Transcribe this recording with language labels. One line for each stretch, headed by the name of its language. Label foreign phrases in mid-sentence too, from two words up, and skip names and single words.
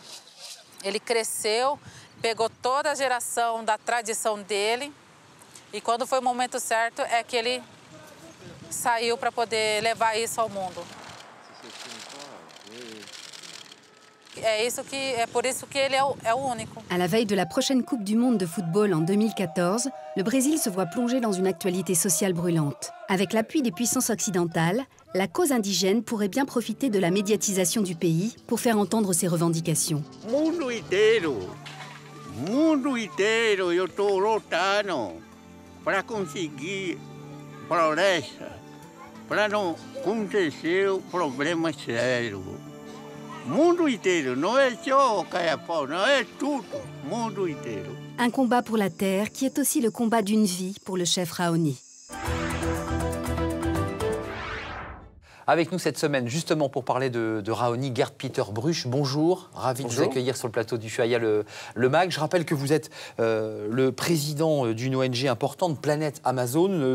Portuguese: Ele cresceu, pegou toda a geração da tradição dele e quando foi o momento certo é que ele saiu para poder levar isso ao mundo. É por isso que ele é o único.
French: À la veille de la prochaine Coupe du Monde de football en 2014, le Brésil se voit plongé dans une actualité sociale brûlante. Avec l'appui des puissances occidentales, la cause indigène pourrait bien profiter de la médiatisation du pays pour faire entendre ses revendications.
Portuguese: Mundo inteiro, eu estou lutando para conseguir floresta, para não acontecer problema sério. Mundo inteiro, não é só Caiapó, não é tudo, mundo inteiro.
French: Un combat pour la terre qui est aussi le combat d'une vie pour le chef Raoni. Avec nous cette semaine, justement pour parler de Raoni, Gerd Peter Bruch. Bonjour, ravi de vous accueillir sur le plateau du Ushuaïa le Mag. Je rappelle que vous êtes le président d'une ONG importante, Planète Amazon.